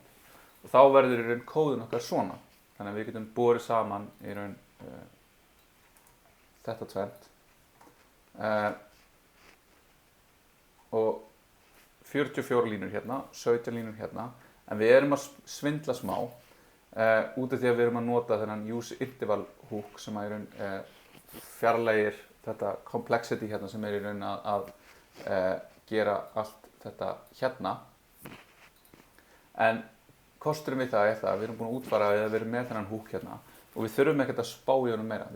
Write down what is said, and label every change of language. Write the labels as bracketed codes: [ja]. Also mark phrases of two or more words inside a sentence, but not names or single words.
[is] Og þá verður í raun kóðun okkar svona. Þannig að við getum borið saman í raun þetta tvennt. Og 44 línur hérna, 17 línur hérna. En við erum að svindla smá út af því að við erum að nota þennan [en] use interval hook [is] sem í raun fjarlægir þetta complexity hérna sem í raun að gera allt þetta hérna. En kosturinn við það það að við erum búin að útfæra eða við erum með þennan hook hérna og við þurfum ekkert að spá í honum meira.